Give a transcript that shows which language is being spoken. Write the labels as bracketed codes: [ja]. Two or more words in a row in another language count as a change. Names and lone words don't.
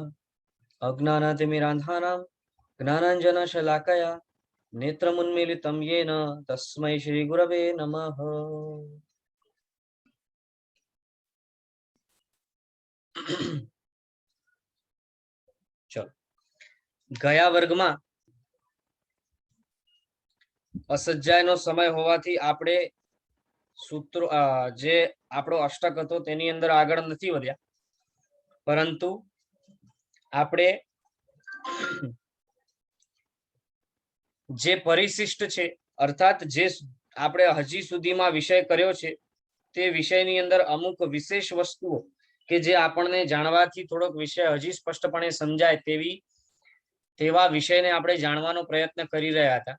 [sa] अज्ञानातिमिरान्धानां ज्ञानाञ्जनशलाकया नेत्रमुन्मीलितं येन तस्मै श्रीगुरवे नमः। [gu] ચાલો, ગયા વર્ગમાં असज्जायનો સમય હોવાથી આપણે સૂત્રો જે આપણો અષ્ટક હતો તેની અંદર આગળ નથી વધ્યા, પરંતુ આપણે જે પરિશિષ્ટ છે અર્થાત જે આપણે હજી સુધીમાં વિષય કર્યો છે તે વિષયની અંદર અમુક વિશેષ વસ્તુઓ કે જે આપણને જાણવાથી થોડોક વિષય હજી સ્પષ્ટપણે સમજાય તેવા વિષયને આપણે જાણવાનો પ્રયત્ન કરી રહ્યા હતા।